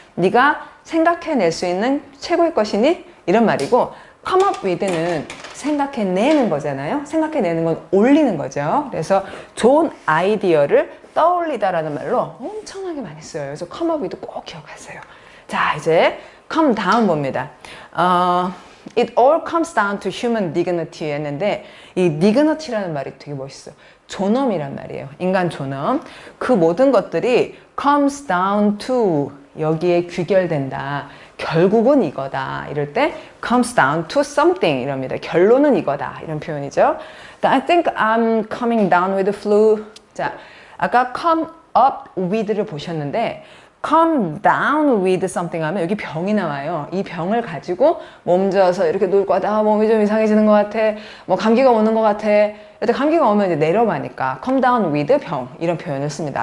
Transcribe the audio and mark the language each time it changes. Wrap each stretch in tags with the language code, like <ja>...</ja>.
<ko>네가 생각해낼 수 있는 최고의 것이니? 이런 말이고</ko> <en>come up with</en> <ko>는 생각해내는 거잖아요. 생각해내는 건 올리는 거죠. 그래서 좋은 아이디어를 떠올리다라는 말로 엄청나게 많이 써요. 그래서</ko> <en>come up with</en> <ko>꼭 기억하세요. 자, 이제</ko> <en>come down</en> <ko>봅니다.</ko> <en>It all comes down to human dignity</en> <ko>했는데 이 dignity라는 말이 되게 멋있어. 존엄이란 말이에요. 인간 존엄. 그 모든 것들이</ko> <en>comes down to</en> <ko>여기에 귀결된다. 결국은 이거다. 이럴 때</ko> <en>comes down to something</en> <ko>이럽니다. 결론은 이거다. 이런 표현이죠.</ko> <en>I think I'm coming down with the flu.</en> <ko>자, 아까</ko> <en>come up with</en> <ko>를 보셨는데</ko> <en>come down with something</en> <ko>하면 여기 병이 나와요. 이 병을 가지고 몸져서 이렇게 놀 거다. 몸이 좀 이상해지는 것 같아. 뭐 감기가 오는 것 같아. 이때 감기가 오면 이제 내려가니까</ko> <en>come down with</en> <ko>병 이런 표현을 씁니다.</ko>